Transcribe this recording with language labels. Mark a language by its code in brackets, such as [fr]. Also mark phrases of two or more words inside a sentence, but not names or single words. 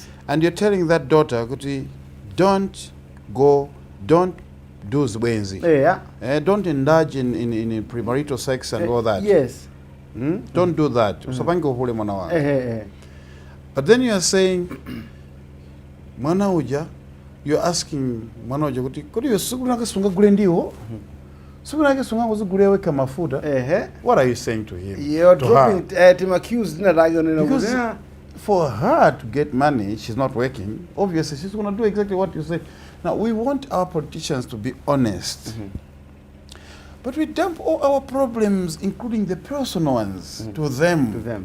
[en] And you're telling that daughter, don't do zwenzi. Yeah. Don't indulge in premarital sex and all that. Yes. Don't do that. But then you are saying, [ny] mwana uja, [en] you're asking [ny] mwana uja kuti yosugula kasunga gulendiwo. [en] What are you saying to him? You're dropping to accuse. Because for her to get money, she's not working. Obviously, she's going to do exactly what you say. Now, we want our politicians to be honest. But we dump all our problems, including the personal ones, to them.